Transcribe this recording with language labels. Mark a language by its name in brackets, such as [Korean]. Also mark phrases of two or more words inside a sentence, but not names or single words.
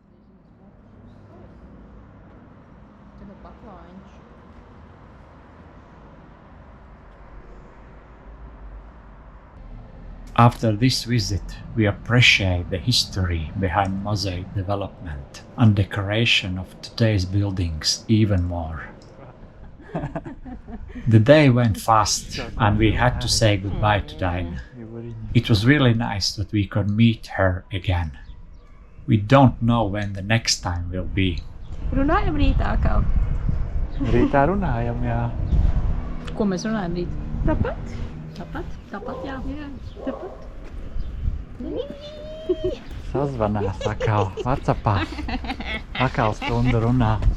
[English] After this visit, we appreciate the history behind mosaic development and decoration of today's buildings even more. The day went fast and we had to say goodbye to Dinah. It was really nice that we could meet her again. We don't know when the next time will be. [Latvian] Runājam rītā kaut. Rītā runājam, jā. Ko mēs runājam rīt? Tāpat? Tāpat, jā. Jā, tāpat. Sazvanās atkal, WhatsAppā. Atkal stundu runā.